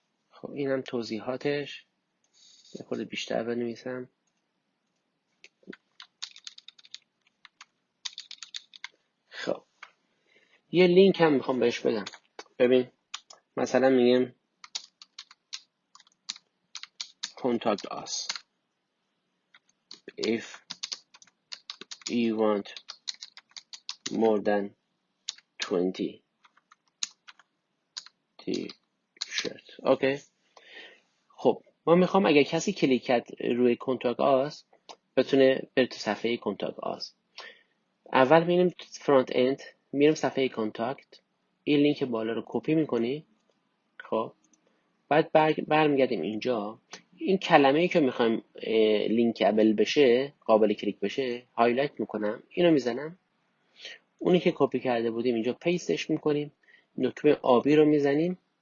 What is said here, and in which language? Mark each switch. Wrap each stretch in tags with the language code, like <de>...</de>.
<fa>خب اینم توضیحاتش، یه خورده بیشتر بنویسم. خب یه لینک هم میخوام بهش بدم. ببین مثلا میگم</fa> <en>contact us if you want more than 20 t-shirts.</en> <fa>اوکی. خب ما میخوام اگر کسی کلیک کرد روی کنتاکت آس بتونه بره تو صفحه کنتاکت آس. اول میریم فرانت اند، میریم صفحه کانتاکت، این لینک بالا رو کپی میکنی. خب بعد برمیگردیم اینجا، این کلمه ای که میخوایم لینکابل بشه، قابل کلیک بشه، هایلایت میکنم، اینو میزنم، اونی که کپی کرده بودیم اینجا پیستش میکنیم، دکمه آبی رو میزنیم.</fa>